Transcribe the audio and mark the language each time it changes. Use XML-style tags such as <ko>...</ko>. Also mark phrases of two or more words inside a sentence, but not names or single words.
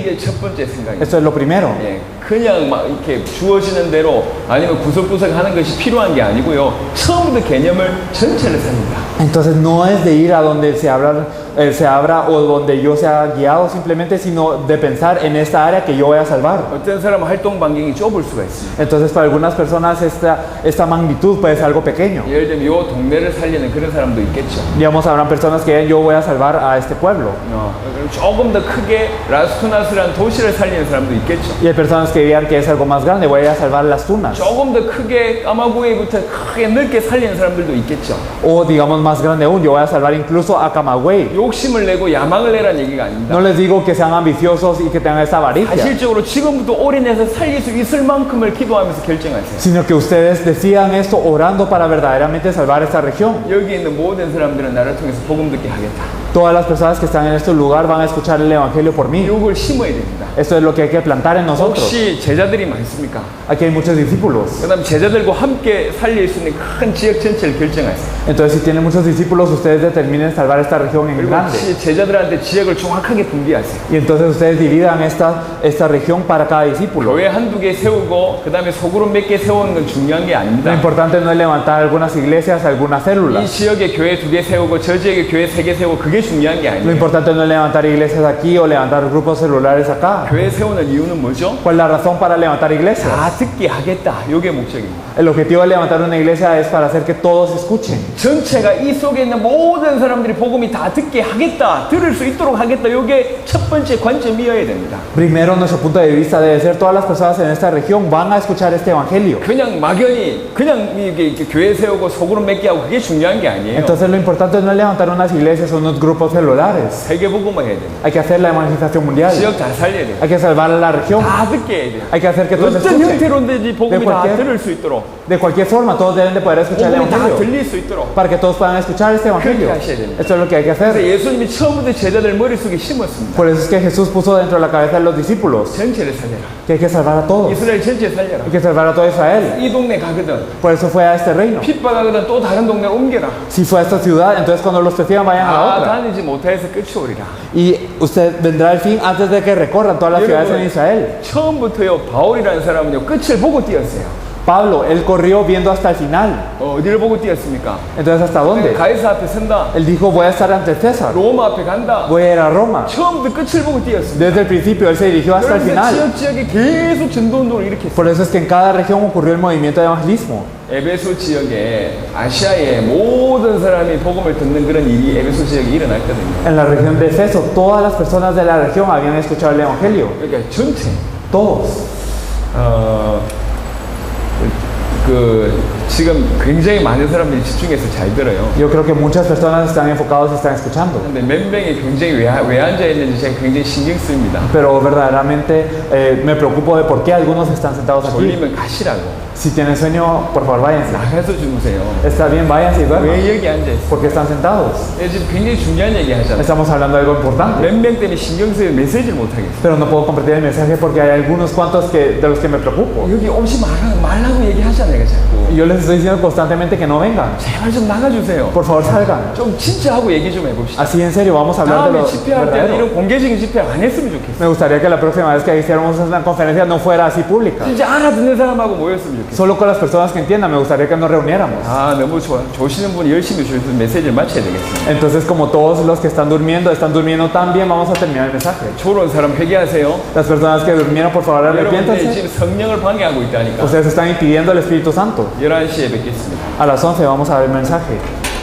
<ko>이게 첫 번째 생각이에요.</ko> <es>Esto es lo primero.</es> <ko>예, 그냥 막 이렇게 주어지는 대로 아니면 구석구석 하는 것이 필요한 게 아니고요. 처음부터 개념을 전체를 살린다.</ko> <es>Entonces no es de ir a donde se abra o donde yo sea guiado simplemente, sino de pensar en esta área que yo voy a salvar.</es> <ko>어떤 사람은 활동 반경이 좁을 수가 있습니다.</ko> <es>Entonces para algunas personas esta magnitud puede ser algo pequeño.</es> <ko>예를 들면 요 동네를 살리는 그런 사람도 있겠죠.</ko> <es>Digamos, habrán personas que digan, yo voy a salvar a este pueblo.</es> <ko>그럼 조금 더 크게 라스투나스라는 도시를 살리는 사람도 있겠죠.</ko> <es>Y hay personas que digan que es algo más grande, voy a salvar las tunas.</es> <ko>조금 더 크게 까마구이부터 크게 넓게 살리는 사람들도 있겠죠.</ko> <es>O digamos más grande aún, yo voy a salvar incluso a Camagüey.</es> <ko>욕심을 내고 야망을 내라는 얘기가 아닙니다.</ko> <es>No les digo que sean ambiciosos y que tengan esta avaricia,</es> <ko>사실적으로 지금부터 올인해서 살릴 수 있을 만큼을 기도하면서 결정하세요.</ko> <es>sino que ustedes decidan esto orando para verdaderamente salvar esta región.</es> <ko>여기 있는 모든 사람들은 나를 통해서 복음 듣게 하겠다.</ko> <es>Todas las personas que están en este lugar van a escuchar el evangelio por mí.</es> <ko>이걸 심어야 됩니다.</ko> <es>Esto es lo que hay que plantar en nosotros.</es> <ko>혹시 제자들이 많습니까?</ko> <es>Aquí hay muchos discípulos.</es> <ko>그 다음 제자들과 함께 살릴 수 있는 큰 지역 전체를 결정하세요.</ko> <es>Entonces, si tienen muchos discípulos, ustedes determinen salvar esta región en</es> <ko>그리고</ko> <es>grande.</es> <ko>제자들한테 지역을 정확하게 분비하세요.</ko> <es>Y entonces ustedes dividan esta región para cada discípulo.</es> <ko>교회 한두 개 세우고 그 다음에 소그룹 몇 개 세우는 건 중요한 게</ko> <es>Lo</es> <ko>아닙니다.</ko> <es>importante no es levantar algunas iglesias, algunas</es> <ko>이</ko> <es>células.</es> <ko>지역에 교회 두 개 세우고 저 지역에 교회 세 개 세우고 그게 중요한 게</ko> <es>Lo</es> <ko>아니에요.</ko> <es>importante no es levantar iglesias aquí o levantar grupos celulares acá.</es> <ko>교회 세우는 이유는 뭐죠?</ko> <es>¿Cuál es la razón para levantar iglesias?</es> <ko>다 듣게 하겠다. 이게 목적입니다.</ko> <es>El objetivo de levantar una iglesia es para hacer que todos escuchen.</es> <ko>전체가 이 속에 있는 모든 사람들이 복음이 다 듣게 하겠다. 들을 수 있도록 하겠다. 이게 첫 번째 관점이어야 됩니다.</ko> <es>Primero, nuestro punto de vista debe ser todas las personas en esta región van a escuchar este evangelio.</es> <ko>그냥 막연히 그냥 이게 교회 세우고 소그룹 몇 개 하고 그게 중요한 게 아니에요.</ko> <es>Entonces lo importante no es levantar unas iglesias o unos grupos celulares.</es> <ko>세계 복음화 해야 됩니다.</ko> <es>Hay que hacer la evangelización mundial.</es> <ko>지역 다 살려야 돼요.</ko> <es>Hay que salvar a la región.</es> <ko>다 듣게 해야 돼요.</ko> <es>Hay que hacer que todos</es> <ko>어떤</ko> <es>escuchen.</es> <ko>형태로든지 복음이 다</ko> <es>cualquier-</es> <ko>들을 수 있도록</ko> <es>De cualquier forma, todos deben de poder escuchar el</es> <ko>복음이 다</ko> <es>evangelio.</es> <ko>들릴 수 있도록.</ko> <es>Para que todos puedan escuchar este evangelio.</es> <ko>그렇게 하셔야 됩니다.</ko> <es>Esto es lo que hay que</es> <ko>그래서</ko> <es>hacer.</es> <ko>예수님이 처음부터 제자들 머릿속에 심었습니다.</ko> <es>Por eso es que Jesús puso dentro de la cabeza de los discípulos</es> <ko>전체를 살려라.</ko> <es>que hay que salvar a todos.</es> <ko>이스라엘 전체 살려라.</ko> <es>Hay que salvar a todo Israel.</es> <ko>이 동네 가거든</ko> <es>Por eso fue a este reino.</es> <ko>핍박하거든 또 다른 동네 옮겨라.</ko> <es>Si fue a esta ciudad, entonces cuando los persigan vayan a la</es> <ko>다</ko> <es>otra.</es> <ko>다니지 못해서 끝이 오리라.</ko> <es>Y usted vendrá al fin antes de que recorran todas las ciudades en Israel.</es> <ko>처음부터요 바울이라는 사람은요 끝을 보고 뛰었어요.</ko> <es>Pablo, él corrió viendo hasta el final.</es> <ko>어디를 보고 뛰었습니까?</ko> <es>Entonces, ¿hasta dónde?</es> <ko>가이사 앞에 선다.</ko> <es>Él dijo, voy a estar ante César.</es> <ko>로마 앞에 간다.</ko> <es>Voy a ir a Roma.</es> <ko>처음부터 끝을 보고 뛰었습니다.</ko> <es>Desde el principio, él se dirigió hasta el</es> <ko>그래서</ko> <es>final.</es> <ko>지역에 계속 전도운동을 일으켰어요.</ko> <es>Por eso es que en cada región ocurrió el movimiento de evangelismo.</es> <ko>에베소 지역에 아시아의 모든 사람이 복음을 듣는 그런 일이 에베소 지역에 일어났거든요.</ko> <es>En la región de Efeso, todas las personas de la región habían escuchado el evangelio.</es> <ko>그러니까 전체</ko> <es>Todos.</es> <ko>지금 굉장히 많은 사람들이 집중해서 잘 들어요.</ko> <es>Yo creo que muchas personas están enfocados y están escuchando.</es> <ko>근데 몇 명이 굉장히 왜 앉아 있는지 제가 굉장히 신경 씁니다.</ko> <es>Pero verdaderamente me preocupo de por qué algunos están sentados aquí.</es> <ko>졸리면 가시라고.</ko> <es>Si tienen sueño, por favor váyanse.</es> <ko>나가서 주무세요.</ko> <es>Está bien, váyanse y duerman.</es> <ko>왜 여기 앉아 있어?</ko> <es>Porque están sentados.</es> <ko>지금 굉장히 중요한 얘기 하잖아요.</ko> <es>Estamos hablando de algo importante.</es> <ko>몇 명 때문에 신경 쓰여 메시지를 못 하겠어.</ko> <es>Pero no puedo compartir el mensaje porque hay algunos cuantos de los que me preocupo.</es> <ko>여기 오지 말라고 얘기하잖아요, 자꾸.</ko> <es>yo les estoy diciendo constantemente que no vengan.</es> <ko>제발 좀 나가주세요.</ko> <es>Por favor, salgan.</es> <ko>좀 진짜 하고 얘기 좀 해봅시다.</ko> <es>Así en serio, vamos a hablar de</es> <ko>다음에</ko> <es>lo</es> <ko>집회할 때</ko> <es>verdadero.</es> <ko>이런 공개적인 집회 안 했으면 좋겠어요.</ko> <es>Me gustaría que la próxima vez que hiciéramos una conferencia no fuera así pública.</es> <ko>진짜 알아듣는 사람하고 모였으면 좋겠어요.</ko> <es>Solo con las personas que entiendan, me gustaría que nos reuniéramos.</es> <ko>아, 너무 좋아. 조시는 분이 열심히 주셔서 메시지를 마쳐야 되겠습니다.</ko> <es>Entonces, como todos los que están durmiendo tan bien, vamos a terminar el mensaje.</es> <ko>졸은 사람 회개하세요.</ko> <es>Las personas que durmieron, por favor,</es> <ko>여러분들</ko> <es>arrepiéntanse.</es> <ko>지금 성령을 방해하고 있다니까.</ko> <es>Ustedes están impidiendo al Espíritu Santo.</es> <ko>11시에 뵙겠습니다.</ko> <es>A las 11 vamos a ver el mensaje.</es>